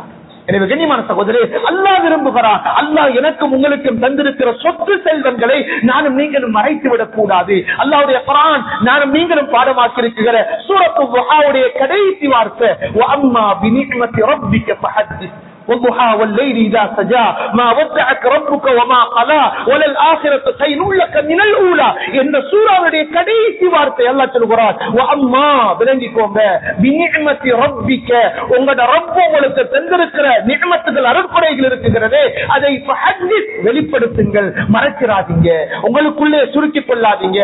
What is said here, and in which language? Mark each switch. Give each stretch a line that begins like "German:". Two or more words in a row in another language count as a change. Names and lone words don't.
Tamil: எனவே கண்ணியமான சகோதரே அல்லாஹ் விரும்புகிறார். அல்லாஹ் எனக்கும் உங்களுக்கும் தந்திருக்கிற சொத்து செல்வங்களை நானும் நீங்களும் மறைத்து விடக் கூடாது. அல்லாஹ்வுடைய குர்ஆன் நானும் நீங்களும் பாடமாக்கி இருக்கிற சூரத்துல் துஹாவுடைய கடைசி வார்த்தை
Arabic: وأما بنعمة ربك فحدث والضحى والليل إذا سجى ما ودعك ربك وما قلى وللآخرة خير لك من الأولى.
Tamil: இந்த சூராவுடைய கடைசி வார்த்தை அல்லாஹ் சொல்கிறார் வஅம்மா விளங்கிக்கோங்க
Arabic: بنعمة ربك,
Tamil: உங்களுடைய ரப்பு உங்களுக்கு தந்திருக்கிற நிஅமத்துகள் அருட்கொடைகள் இருக்குகிறதே அதை ஃபஹத்திஸ் வெளிப்படுத்துங்கள், மறைச்சிராதீங்க, உங்களுக்குள்ளே சுருக்கிக் கொள்ளாதீங்க.